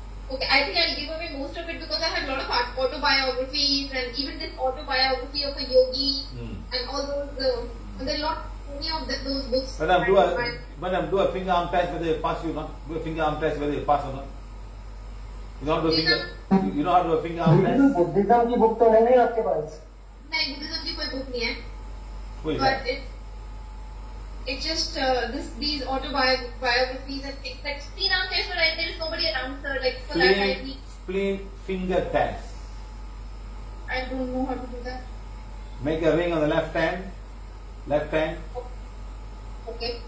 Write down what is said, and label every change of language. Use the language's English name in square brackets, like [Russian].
[English] Okay, I think I'll give away most of it because I have a lot of autobiographies and even this autobiography of a yogi and all those. And there are many of those books. Madam, do a finger arm test whether you pass or not. Do a finger arm test whether you pass or not. You know how to do a finger arm test? [Hindi] Buddhism की book तो नहीं है आपके पास? नहीं, Buddhism की कोई book नहीं है. [English] Who is But that? it's just these autobiographies and things like spleen arm test, but there is nobody around, sir. Like for that I need. Spleen finger test. I don't know how to do that. Make a ring on the left hand. Okay.